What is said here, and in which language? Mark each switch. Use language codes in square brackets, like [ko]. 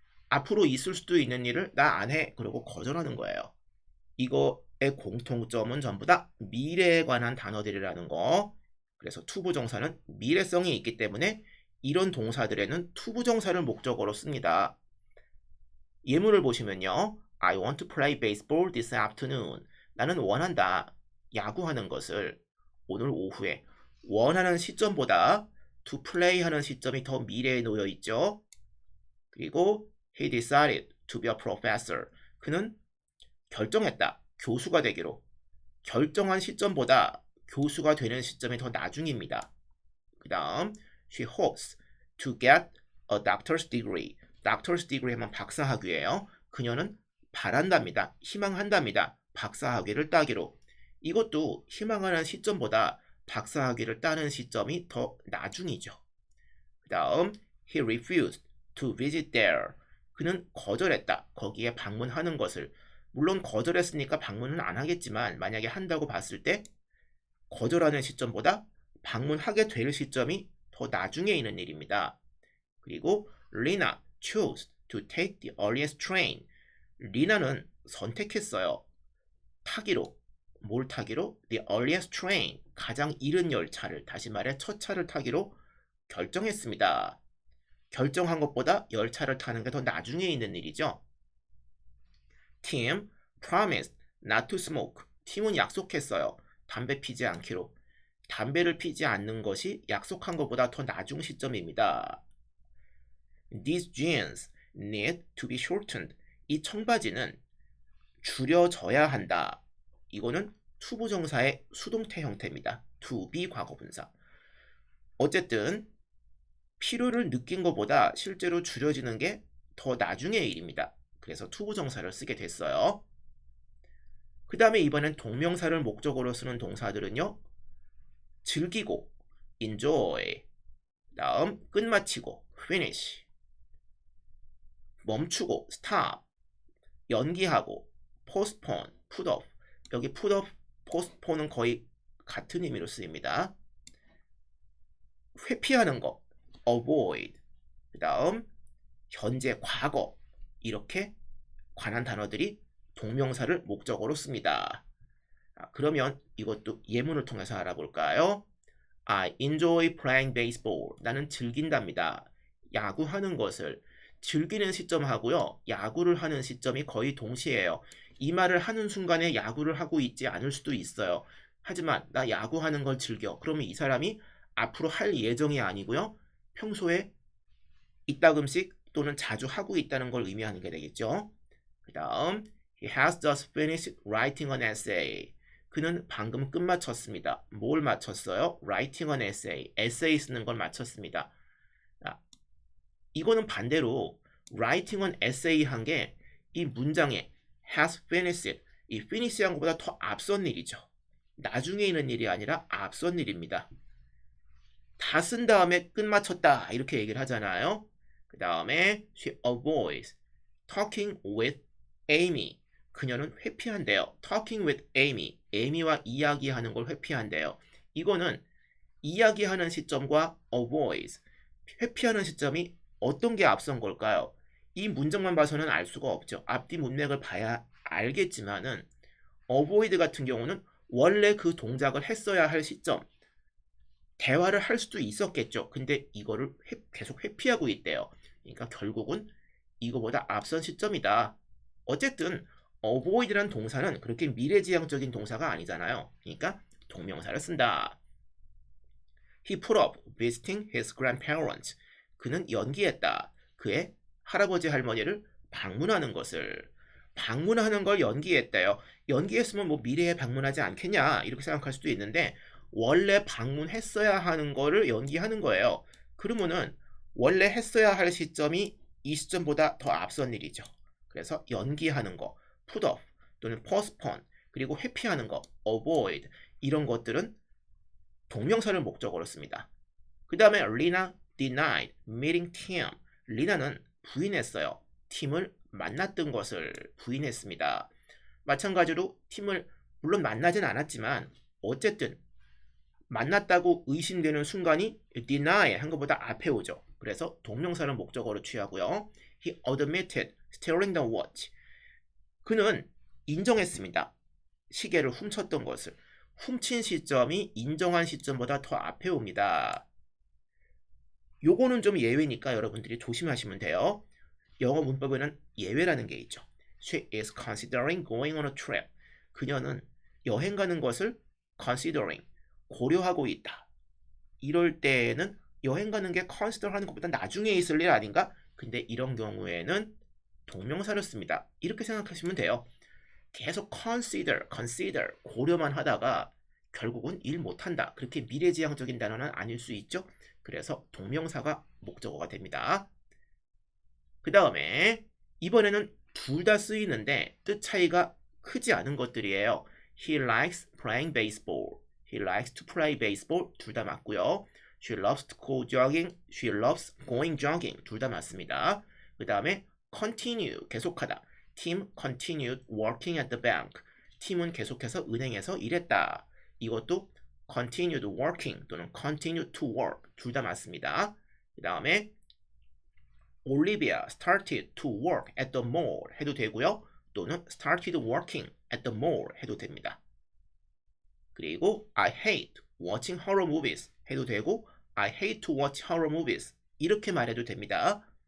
[ko] 앞으로 있을 수도 있는 일을 나 안 해. 그리고 거절하는 거예요. 이거의 공통점은 전부 다 미래에 관한 단어들이라는 거. 그래서 투부정사는 미래성이 있기 때문에 이런 동사들에는 투부정사를 목적어로 씁니다. 예문을 보시면요. [en] I want to play baseball this afternoon. [ko] 나는 원한다. 야구하는 것을 오늘 오후에. 원하는 시점보다 to play 하는 시점이 더 미래에 놓여 있죠. [en] 그리고 he decided to be a professor. [ko] 그는 결정했다. 교수가 되기로. 결정한 시점보다 교수가 되는 시점이 더 나중입니다. [en] 그 다음 she hopes to get a doctor's degree. [ko] doctor's degree 하면 박사학위예요. 그녀는 바란답니다. 희망한답니다. 박사학위를 따기로. 이것도 희망하는 시점보다 박사학위를 따는 시점이 더 나중이죠. [en] 그 다음 he refused to visit there. [ko] 그는 거절했다. 거기에 방문하는 것을. 물론 거절했으니까 방문은 안 하겠지만 만약에 한다고 봤을 때 거절하는 시점보다 방문하게 될 시점이 더 나중에 있는 일입니다. [en] 그리고 Lina chose to take the earliest train. [ko] 리나는 선택했어요. 타기로. 뭘 타기로? [en] The earliest train. [ko] 가장 이른 열차를, 다시 말해 첫 차를 타기로 결정했습니다. 결정한 것보다 열차를 타는 게 더 나중에 있는 일이죠. [en] Tim promised not to smoke. [ko] 팀은 약속했어요. 담배 피지 않기로. 담배를 피지 않는 것이 약속한 것보다 더 나중 시점입니다. [en] These jeans need to be shortened. [ko] 이 청바지는 줄여져야 한다. 이거는 투부정사의 수동태 형태입니다. to be 과거분사. 어쨌든 필요를 느낀 것보다 실제로 줄여지는 게 더 나중의 일입니다. 그래서 투부정사를 쓰게 됐어요. 그 다음에 이번엔 동명사를 목적으로 쓰는 동사들은요. 즐기고, enjoy. 다음 끝마치고, finish. 멈추고, stop. 연기하고, postpone, put off. 여기 put off, postpone은 거의 같은 의미로 쓰입니다. 회피하는 거, avoid. 그 다음 현재, 과거. 이렇게 관한 단어들이 동명사를 목적어로 씁니다. 그러면 이것도 예문을 통해서 알아볼까요? [en] I enjoy playing baseball. [ko] 나는 즐긴답니다. 야구하는 것을. 즐기는 시점하고요. 야구를 하는 시점이 거의 동시에요. 이 말을 하는 순간에 야구를 하고 있지 않을 수도 있어요. 하지만 나 야구하는 걸 즐겨. 그러면 이 사람이 앞으로 할 예정이 아니고요. 평소에 이따금씩 또는 자주 하고 있다는 걸 의미하는 게 되겠죠. 그 다음 [en] He has just finished writing an essay. [ko] 그는 방금 끝마쳤습니다. 뭘 마쳤어요? [en] Writing an essay. [ko] 에세이 쓰는 걸 마쳤습니다. 이거는 반대로 [en] writing an essay [ko] 한 게 이 문장에 has finished, 이 finish 한 것보다 더 앞선 일이죠. 나중에 있는 일이 아니라 앞선 일입니다. 다 쓴 다음에 끝마쳤다 이렇게 얘기를 하잖아요. [en] 그 다음에 she avoids talking with Amy. [ko] 그녀는 회피한대요. [en] talking with Amy. [ko] 에이미와 이야기하는 걸 회피한대요. 이거는 이야기하는 시점과 avoids, 회피하는 시점이 어떤 게 앞선 걸까요? 이 문장만 봐서는 알 수가 없죠. 앞뒤 문맥을 봐야 알겠지만은 avoid 같은 경우는 원래 그 동작을 했어야 할 시점, 대화를 할 수도 있었겠죠. 근데 이거를 계속 회피하고 있대요. 그러니까 결국은 이거보다 앞선 시점이다. 어쨌든 avoid란 동사는 그렇게 미래지향적인 동사가 아니잖아요. 그러니까 동명사를 쓴다. [en] He put off visiting his grandparents. [ko] 그는 연기했다. 그의 할아버지 할머니를 방문하는 것을. 방문하는 걸 연기했대요. 연기했으면 뭐 미래에 방문하지 않겠냐 이렇게 생각할 수도 있는데 원래 방문했어야 하는 거를 연기하는 거예요. 그러면은 원래 했어야 할 시점이 이 시점보다 더 앞선 일이죠. 그래서 연기하는 거, put off 또는 postpone, 그리고 회피하는 거, avoid, 이런 것들은 동명사를 목적어로 씁니다. [en] 그 다음에 Lina denied meeting Tim. [ko] 리나는 부인했어요. 팀을 만났던 것을 부인했습니다. 마찬가지로 팀을 물론 만나진 않았지만 어쨌든 만났다고 의심되는 순간이 deny 한 것보다 앞에 오죠. 그래서 동명사를 목적어로 취하고요. [en] He admitted stealing the watch. [ko] 그는 인정했습니다. 시계를 훔쳤던 것을. 훔친 시점이 인정한 시점보다 더 앞에 옵니다. 요거는 좀 예외니까 여러분들이 조심하시면 돼요. 영어 문법에는 예외라는 게 있죠. [en] She is considering going on a trip. [ko] 그녀는 여행 가는 것을 considering, 고려하고 있다. 이럴 때는 여행 가는 게 consider 하는 것보다 나중에 있을 일 아닌가? 근데 이런 경우에는 동명사를 씁니다. 이렇게 생각하시면 돼요. 계속 consider 고려만 하다가 결국은 일 못한다. 그렇게 미래지향적인 단어는 아닐 수 있죠. 그래서 동명사가 목적어가 됩니다. 그 다음에 이번에는 둘 다 쓰이는데 뜻 차이가 크지 않은 것들이에요. [en] He likes playing baseball. He likes to play baseball. [ko] 둘 다 맞고요. [en] She loves to go jogging. She loves going jogging. [ko] 둘 다 맞습니다. 그 다음에 continue, 계속하다. [en] Tim continued working at the bank. [ko] 팀은 계속해서 은행에서 일했다. 이것도 [en] continued working 또는 continued to work. [ko] 둘 다 맞습니다. 그 다음에 [en] Olivia started to work at the mall [ko] 해도 되고요. [en] 또는 started working at the mall [ko] 해도 됩니다. 그리고 [en] I hate watching horror movies [ko] 해도 되고 [en] I hate to watch horror movies [ko] 이렇게 말해도 됩니다.